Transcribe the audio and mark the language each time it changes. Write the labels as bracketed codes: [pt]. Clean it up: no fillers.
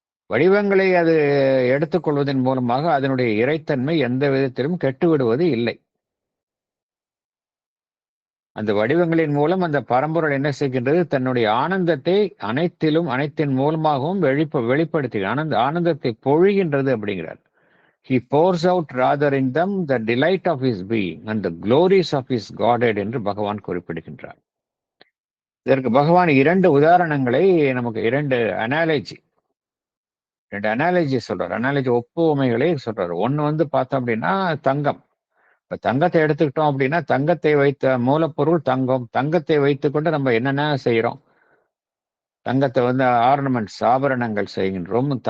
[ta] வடிவங்களை அது எடுத்துக்கொள்வதன் மூலமாக அதனுடைய இறைத்தன்மை எந்த விதத்திலும் கெட்டுவிடுவது இல்லை. அந்த வடிவங்களின் மூலம் அந்த பரம்பொருள் என்ன செய்கின்றது? தன்னுடைய ஆனந்தத்தை அனைத்தின் மூலமாகவும் வெளிப்படுத்தி ஆனந்தத்தை பொழிகின்றது அப்படிங்கிறார். [en] He pours out rather in them the delight of his being and the glories of his Godhead [ta] என்று பகவான் குறிப்பிடுகின்றார். இதற்கு பகவான் 2 உதாரணங்களை நமக்கு 2 அனாலஜி சொல்றார். அனாலஜி ஒப்புமைகளை சொல்றாரு. ஒன்னு வந்து பார்த்தோம் அப்படின்னா தங்கம். இப்ப தங்கத்தை எடுத்துக்கிட்டோம் அப்படின்னா, தங்கத்தை வைத்த மூலப்பொருள் தங்கம். தங்கத்தை வைத்துக்கொண்டு நம்ம என்னென்ன செய்யறோம்? தங்கத்தை வந்து ஆர்னமெண்ட்ஸ், ஆபரணங்கள் செய்கின்றோம்.